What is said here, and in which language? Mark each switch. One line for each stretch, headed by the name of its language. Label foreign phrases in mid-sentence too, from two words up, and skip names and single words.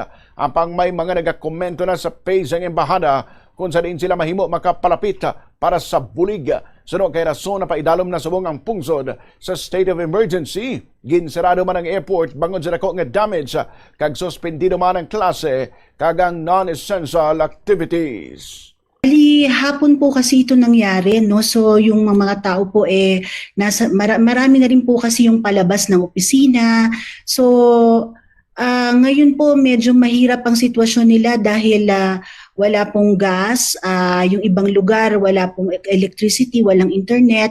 Hiligaynon: Apang may mga nagakomento na sa page ng embahada kung saan sila mahimo makapalapit para sa bulig. Sunod kay rason na paidalom na subong ang pungsod sa
English: state of emergency.
Hiligaynon: Ginsarado man ang airport bangod sa dako nga damage kag suspendido man ang klase kag ang
English: non-essential activities.
Filipino: Hapon po kasi ito nangyari, no? So yung mga tao po marami na rin po kasi yung palabas ng opisina. So ngayon po medyo mahirap ang sitwasyon nila dahil wala pong gas, yung ibang lugar wala pong electricity, walang internet.